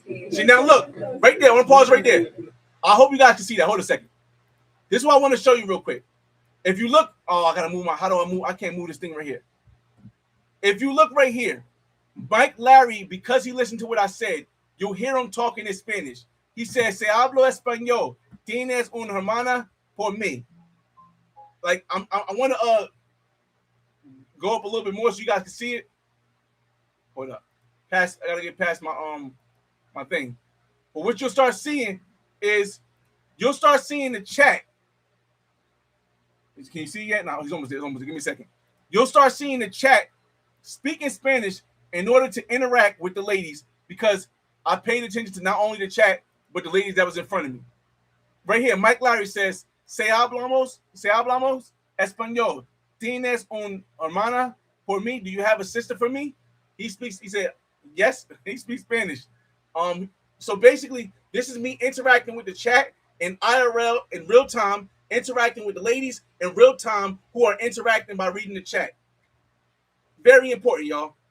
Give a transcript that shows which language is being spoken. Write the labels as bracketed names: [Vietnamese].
[English] See, now look, right there. I want to pause right there. I hope you guys can see that. Hold a second. This is what I want to show you real quick. If you look, I gotta move how do I move? I can't move this thing right here. If you look right here, Mike Larry, because he listened to what I said, you'll hear him talking in Spanish. He says, [Spanish] "Se hablo español. Tienes una hermana por mí." [English] Like I want to go up a little bit more so you guys can see it. Hold up. I gotta get past my my thing. But what you'll start seeing is you'll start seeing the chat. Can you see yet? No, he's almost there. Give me a second. You'll start seeing the chat speak in Spanish in order to interact with the ladies because I paid attention to not only the chat, but the ladies that was in front of me. Right here, Mike Larry says, [Spanish] se hablamos español. ¿Tienes una hermana por mí? [English] Do you have a sister for me? He said, yes, he speaks Spanish. So basically, this is me interacting with the chat in IRL in real time, interacting with the ladies in real time who are interacting by reading the chat. Very important, y'all.